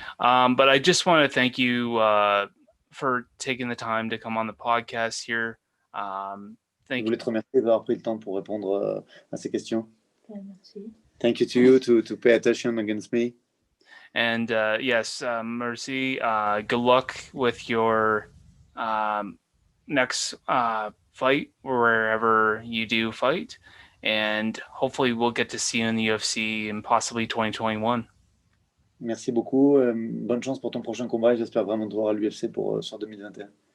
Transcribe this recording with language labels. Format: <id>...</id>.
<en>But I just want to thank you for taking the time to come on the podcast here.</en> <fr>Je voulais te remercier d'avoir pris le temps pour répondre à ces questions. Merci.</fr> <en>Thank you to you to pay attention against me. And yes, merci. Good luck with your next fight, wherever you do fight. And hopefully we'll get to see you in the UFC in possibly 2021.</en> <fr>Merci beaucoup. Bonne chance pour ton prochain combat et j'espère vraiment te voir à l'UFC sur 2021.</fr>